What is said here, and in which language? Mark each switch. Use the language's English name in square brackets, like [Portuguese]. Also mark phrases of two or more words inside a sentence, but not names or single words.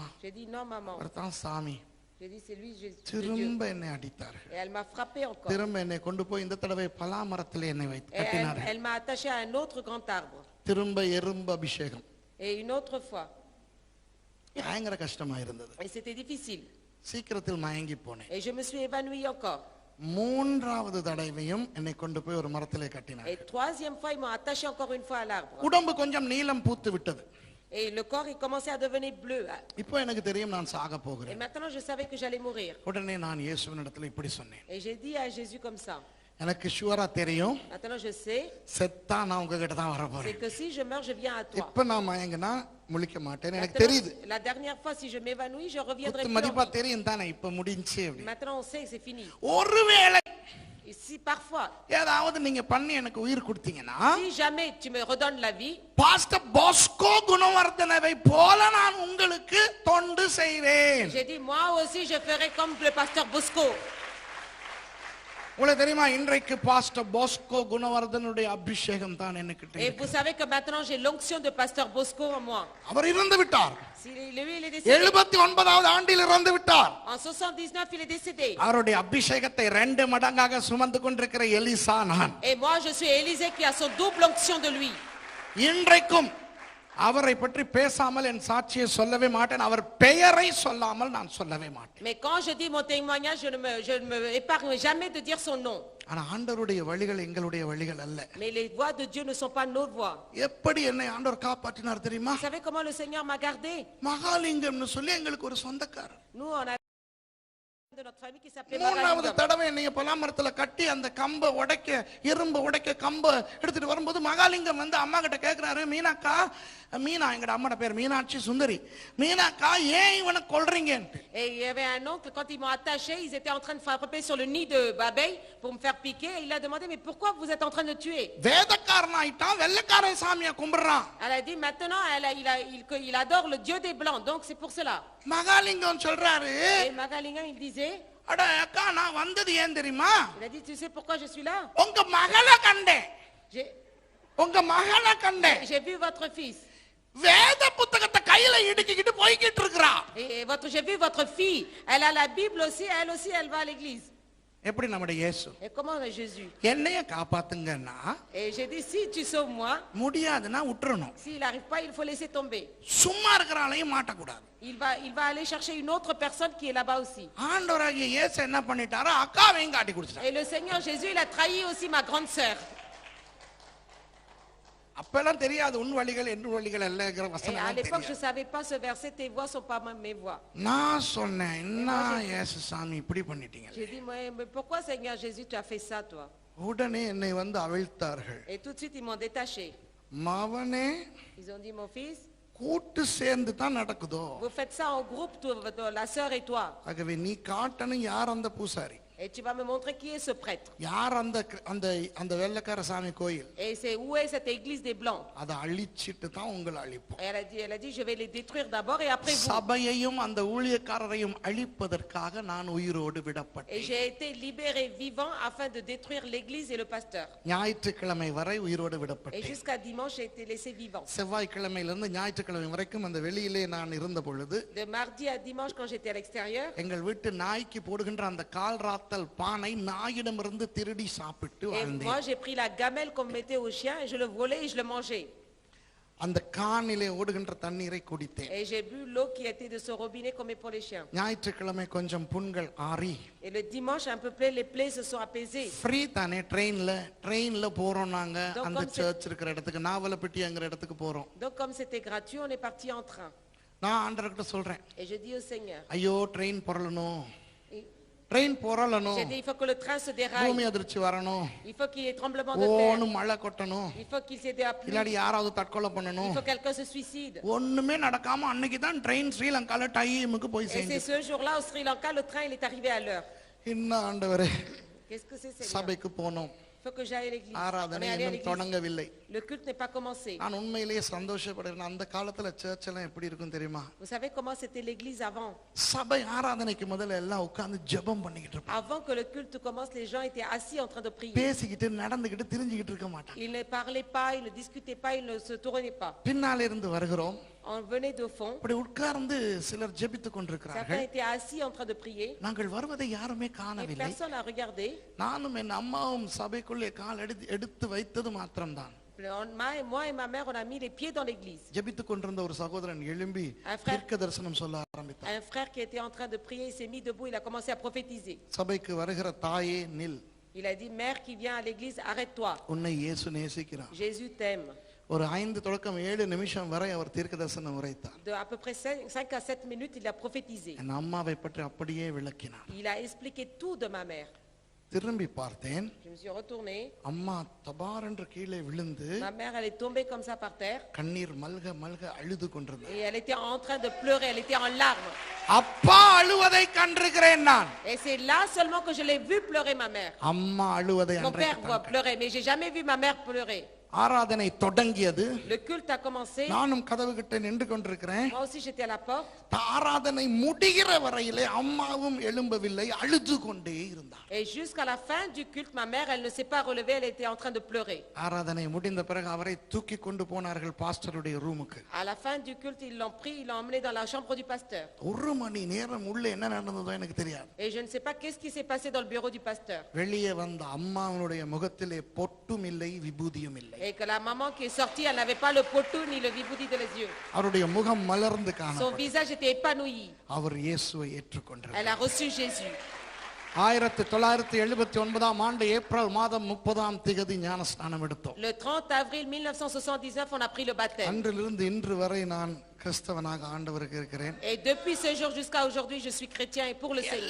[French] J'ai dit non, maman. [Tamil] அவர்தான் சாமி. [French] J'ai dit c'est lui, c'est Dieu. [Tamil] திரும்ப என்னை அடித்தார்கள். [French] Et elle m'a frappé encore. [Tamil] திரும்ப என்னை கொண்டு போய் இந்த தடவை பலா மரத்திலே என்னை வைத்து [French] Et [Tamil] கட்டினார்கள். [French] elle m'a attaché à un autre grand arbre. [Tamil] திரும்ப எறும்பு அபிஷேகம். [French] Et une autre fois. [Tamil] பயங்கர கஷ்டமா இருந்தது. [French] Et c'était difficile. [Tamil] சீக்கிரத்தில் மயங்கி போனேன். [French] Et je me suis évanouie encore. [Tamil] மூன்றாவது தடவையும் என்னை கொண்டு போய் ஒரு மரத்திலே கட்டினார்கள். [French] Et troisième fois, ils m'ont attaché encore une fois à l'arbre. [Tamil] உடம்பு கொஞ்சம் நீலம் பூத்து விட்டது. [French] Et le corps, il commençait à devenir bleu. [Tamil] இப்போ எனக்கு தெரியும் நான் சாக [French] Et [Tamil] போகிறேன். [French] maintenant, je savais que j'allais mourir. [Tamil] உடனே நான் இயேசுவினிடத்தில் இப்படி சொன்னேன். [French] Et j'ai dit à Jésus comme ça. [Tamil] எனக்கு ஷுவரா தெரியும், [French] Maintenant, je sais, [Tamil] செத்தா நான் உங்ககிட்ட தான் வர [French] c'est [Tamil] போறேன். [French] que si je meurs, je viens à toi. [Tamil] இப்ப நான் மயங்கினா முழிக்க மாட்டேன், எனக்கு [French] Maintenant, [Tamil] தெரியுது. [French] la dernière fois, si je m'évanouis, je reviendrai [Tamil] குத்து [French] plus. [Tamil] மதிப்பா தெரியும் தானே இப்ப முடிஞ்சு அப்படி. [French] Maintenant, on sait que c'est fini. [Tamil] ஒருவேளை [French] Et si parfois, [Tamil] ஏதாவது நீங்க பண்ணி எனக்கு உயிர் கொடுத்தீங்கன்னா [French] si jamais tu me redonnes la vie, [Tamil] பாஸ்டர் பாஸ்கோ குணவர்தனவை போல நான் உங்களுக்கு தொண்டு செய்வேன். [French] j'ai dit, moi aussi, je ferai comme le pasteur Bosco. [Tamil] உங்களுக்கு தெரியுமா, இன்றைக்கு பாஸ்டர் பாஸ்கோ குணவர்தனுடைய அபிஷேகம் தான் எனக்கு [French] Et [Tamil] தெரியும். [French] vous savez que maintenant, j'ai l'onction de pasteur Bosco en moi. [Tamil] அவர் இறந்து விட்டார். [French] Lui, il est décédé. [Tamil] 79வது ஆண்டில் இறந்து விட்டார். [French] En 79, il est décédé. [Tamil] அவருடைய அபிஷேகத்தை 2 மடங்காக சுமந்து கொண்டிருக்கிற எலிசா நான். [French] Et moi, je suis Élisée qui a son double onction de lui. [Tamil] இன்றைக்கும் அவரை பற்றி பேசாமல் என் சாட்சியை சொல்லவே மாட்டேன். அவர் பெயரை சொல்லாமல் நான் சொல்லவே மாட்டேன். [French] Mais quand je dis mon témoignage, je ne me épargne jamais de dire son nom. [Tamil] ஆனா ஆண்டவருடைய வழிகள் எங்களுடைய வழிகள் அல்ல. [French] Mais les voies de Dieu ne sont pas nos voies. [Tamil] எப்படி என்னை ஆண்டவர் காப்பாற்றினார் தெரியுமா? [French] Vous savez comment le Seigneur m'a gardé? [Tamil] மகாலிங்கம்னு சொல்லி எங்களுக்கு ஒரு சொந்தக்காரர். [French] Nous, on a de notre famille qui s'appelait [Tamil] மூணாவது [French] Magalingam. [Tamil] தடவை என்னைய பலாமரத்துல கட்டி அந்த கம்பை உடைக்க எறும்பு உடைக்க கம்பை எடுத்துட்டு வரும்போது மகாலிங்கம் வந்து அம்மா கிட்ட கேட்கிறாரு, மீனாக்கா, மீனா எங்கட அம்மாட பேர் மீனாட்சி சுந்தரி, மீனாக்கா ஏன் இவனை கொல்றீங்கன்ட்டு. [French] Et il y avait un oncle, quand ils m'ont attaché, ils étaient en train de frapper sur le nid de abeille pour me faire piquer. Et il a demandé, mais pourquoi vous êtes en train de le tuer? [Tamil] வேதக்காரன் ஆயிட்டான், வெள்ளைக்காரன் சாமியை கும்பிடுறான். [French] Elle a dit, maintenant, il adore le Dieu des Blancs, donc c'est pour cela. [Tamil] மகாலிங்கம் சொல்றாரு, [French] Et Magalingam, il disait, [Tamil] அட அக்கா நான் வந்தது ஏன் தெரியுமா? [French] il a dit, tu sais pourquoi je suis là? [Tamil] உங்க மகளை கண்டேன், [French] J'ai [Tamil] உங்க மகளை கண்டேன். [French] j'ai vu votre fils. [Tamil] வேத புத்தகத்தை கையில இடுக்கிட்டு போய்கிட்டு இருக்கிறா. [French] Et j'ai vu votre fille. Elle a la Bible aussi, elle va à l'église. [Tamil] எப்படி நம்முடைய இயேசு [French] Et comment est Jésus? [Tamil] என்னைய காப்பாத்துங்கன்னா, [French] Et j'ai dit, si tu sauves moi, [Tamil] முடியாதுன்னா விட்டுறணும். [French] s'il n'arrive pas, il faut laisser tomber. [Tamil] சும்மா இருக்கிறாளையும் மாட்டக்கூடாது. [French] Il va aller chercher une autre personne qui est là-bas aussi. [Tamil] ஆண்டவராகிய இயேசு என்ன பண்ணிட்டாரோ அக்காவையும் காட்டி கொடுத்துட்டார். [French] Et le Seigneur Jésus, il a trahi aussi ma grande sœur. [Tamil] அப்பெல்லாம் தெரியாது உன் வழிகள் என் வழிகள் அல்லங்கிற [French] Et à [Tamil] வசனம் [French] l'époque, je ne [Tamil] தெரியாது. [French] savais pas ce verset, tes voix ne sont pas mes voix. [Tamil] நான் சொன்னேன் என்ன இயேசு சாமி இப்படி பண்ணிட்டீங்க. [French] J'ai dit, mais pourquoi Seigneur Jésus, tu as fait ça, toi? [Tamil] உடனே என்னை வந்து அவிழ்த்தார்கள். [French] Et tout de suite, ils m'ont détaché. [Tamil] மவனே [French] Ils ont dit, mon fils, [Tamil] கூட்டு சேர்ந்து தான் நடக்குதோ. [French] vous faites ça en groupe, la sœur et toi. [Tamil] ஆகவே நீ காட்டணும் யார் அந்த பூசாரி, [French] Et tu vas me montrer qui est ce prêtre. [Tamil] யார் அந்த அந்த அந்த வெள்ளக்கார சாமி கோயில், [French] Et c'est où est cette église des Blancs. [Tamil] அதை அழிச்சிட்டு தான் உங்களை அழிப்போம். [French] Et elle a dit, je vais les détruire d'abord et après vous. [Tamil] சபையையும் அந்த ஊழியக்காரரையும் அழிப்பதற்காக நான் உயிரோடு [French] Et [Tamil] விடப்பட்டேன். [French] j'ai été libéré vivant afin de détruire l'église et le pasteur. [Tamil] ஞாயிற்றுக்கிழமை வரை உயிரோடு [French] Et [Tamil] விடப்பட்டேன். [French] jusqu'à dimanche, j'ai été laissé vivant. [Tamil] செவ்வாய்க்கிழமையிலிருந்து ஞாயிற்றுக்கிழமை வரைக்கும் அந்த வெளியிலே நான் இருந்த பொழுது [French] De mardi à dimanche, quand j'étais à l'extérieur, [Tamil] எங்கள் வீட்டு நாய்க்கு போடுகின்ற அந்த கால் ராத்தல் பானை நாயிடமிருந்து திருடி சாப்பிட்டு [French] et [Tamil] வாழ்ந்தேன். [French] moi j'ai pris la gamelle qu'on mettait au chien et je le volais et je le mangeais. [Tamil] அந்த கானிலே ஓடுகின்ற தண்ணீரை குடித்தேன். [French] Et j'ai bu l'eau qui était de ce robinet qu'on met pour les chiens. [Tamil] ஞாயிற்றுக்கிழமை கொஞ்சம் புண்கள் ஆறி [French] Et le dimanche, un peu près, les plaies se sont apaisées. [Tamil] ஃப்ரீ தானே, ட்ரெயின்ல போறோம் நாங்க [French] Donc, [Tamil] அந்த [French] comme c'est- [Tamil] சர்ச் இருக்கிற இடத்துக்கு, நாவலப்பட்டிங்கிற இடத்துக்கு போறோம். [French] Donc comme c'était gratuit, on est parti en train. [Tamil] நான் ஆண்டவர்கிட்ட சொல்றேன், [French] Et je dis au Seigneur, [Tamil] ஐயோ ட்ரெயின் புரளணும், [French] et [Tamil] ட்ரெயின் புரளணும், [French] j'ai dit, il faut que le train se déraille. [Tamil] பூமி அதிர்ச்சி வரணும், [French] Il faut qu'il y ait tremblement de terre. [Tamil] ஓன்னு மழை கொட்டணும், [French] Il faut qu'il s'ait de la pluie. [Tamil] இல்லாடி யாராவது தற்கொலை [French] Il [Tamil] பண்ணணும். [French] faut que quelqu'un se suicide. [Tamil] ஒண்ணுமே நடக்காம அன்னைக்கு தான் ட்ரெயின் ஸ்ரீலங்கால டைமுக்கு போய் [French] Et c'est [Tamil] சேர்ந்து. [French] ce jour-là au Sri Lanka, le train il est arrivé à l'heure. [Tamil] இன்னும் ஆண்டவரே, [French] Qu'est-ce que c'est, Seigneur? [Tamil] சபைக்கு போனோம், [French] Il faut que j'aille à l'église. On [Tamil] ஆராதனை [French] est allé à [Tamil] இன்னும் [French] l'église. [Tamil] தொடங்கவில்லை. [French] Le culte n'est pas commencé. [Tamil] நான் உண்மையிலேயே சந்தோஷப்படுறேன். அந்த காலத்துல சர்ச் எல்லாம் எப்படி இருக்கும் தெரியுமா? [French] Vous savez comment c'était l'église avant? [Tamil] சபை ஆராதனைக்கு முதல்ல எல்லாம் உட்கார்ந்து ஜெபம் பண்ணிக்கிட்டு இருப்பாங்க. [French] Avant que le culte commence, les gens étaient assis en train de prier. [Tamil] பேசிக்கிட்டு நடந்துக்கிட்டு திரிஞ்சுக்கிட்டு இருக்க மாட்டாங்க. [French] Ils ne parlaient pas, ils ne discutaient pas, ils ne se tournaient pas. [Tamil] பின்னால இருந்து வருகிறோம், [French] On venait de fond. [Tamil] அப்படி உட்கார்ந்து சிலர் ஜெபித்துக் [French] Certains [Tamil] கொண்டிருக்கிறார்கள். [French] étaient assis en train de prier. [Tamil] நாங்கள் வருவதை யாருமே [French] Et [Tamil] காணவில்லை. [French] personne n'a regardé. [Tamil] நானும் என் அம்மாவும் சபைக்குள்ளே கால் எடுத்து வைத்தது மாத்திரம்தான். [French] Moi et ma mère, on a mis les pieds dans l'église. [Tamil] ஜெபித்துக் கொண்டிருந்த ஒரு சகோதரன் எழும்பி [French] Un frère. [Tamil] தீர்க்க தரிசனம் சொல்ல ஆரம்பித்தார். [French] Un frère qui était en train de prier, il s'est mis debout, il a commencé à prophétiser. [Tamil] சபைக்கு வருகிற தாயே நில், [French] Il a dit, mère qui vient à l'église, arrête-toi. [Tamil] உன்னை இயேசு நேசிக்கிறார். [French] Jésus t'aime. [Tamil] ஒரு 5 தொடக்கம் 7 நிமிஷம் வரை அவர் தீர்க்க தரிசனம் உரைத்தார். [French] De à peu près 5 à 7 minutes, il a prophétisé. [Tamil] என் அம்மாவை பற்றி அப்படியே விளக்கினார். [French] Il a expliqué tout de ma mère. [Tamil] திரும்பி பார்த்தேன், [French] Je me suis retournée. [Tamil] அம்மா தபார் என்று கீழே விழுந்து [French] Ma mère, elle est tombée comme ça par terre. [Tamil] கண்ணீர் மல்க மல்க அழுது கொண்டிருந்தார். [French] Et elle était en train de pleurer, elle était en larmes. [Tamil] அப்பா அழுவதை கண்டிருக்கிறேன் நான். [French] Et c'est là seulement que je l'ai vu pleurer ma mère. [Tamil] அம்மா அழுவதை [French] Mon père voit [Tamil] அன்றைக்கு [French] pleurer, mais j'ai jamais vu ma mère pleurer. [Tamil] ஆராதனை தொடங்கியது. [French] Le culte a commencé. [Tamil] நானும் கதவு கிட்ட நின்று கொண்டிருக்கிறேன். [French] Moi aussi j'étais à la porte. [Tamil] ஆராதனை முடிகிற வரையிலே அம்மாவும் எழும்பவில்லை, அழுது கொண்டே இருந்தார். [French] Et jusqu'à la fin du culte, ma mère, elle ne s'est pas relevée, elle était en train de pleurer. [Tamil] ஆராதனை முடிந்த பிறகு அவரை தூக்கி கொண்டு போனார்கள் பாஸ்டருடைய ரூமுக்கு. [French] À la fin du culte, ils l'ont pris, ils l'ont emmené dans la chambre du pasteur. [Tamil] ஒரு மணி நேரம் உள்ள என்ன நடந்ததோ எனக்கு தெரியாது. [French] Et je ne sais pas qu'est-ce qui s'est passé dans le bureau du pasteur. [Tamil] வெளியே வந்த அம்மாவுடைய முகத்திலே பொட்டும் இல்லை, விபூதியும் இல்லை. [French] Et que la maman qui est sortie, elle n'avait pas le potou ni le viboudi de les yeux. [Tamil] அவருடைய முகம் மலர்ந்து [French] Son [Tamil] காணப்பட்டது. [French] visage était épanoui. [Tamil] அவர் இயேசுவை ஏற்றுக்கொண்டார். [French] Elle a reçu Jésus. [Tamil] 1979 ஆண்டு ஏப்ரல் மாதம் 30ஆம் திகதி ஞானஸ்நானம் எடுத்தோம். [French] Le 30 avril 1979, on a pris le baptême. [Tamil] அன்றிலிருந்து இன்று வரை நான் கிறிஸ்தவனாக ஆண்டவருக்கு இருக்கிறேன். [French] Et depuis ce jour jusqu'à aujourd'hui, je suis chrétien et pour le Seigneur.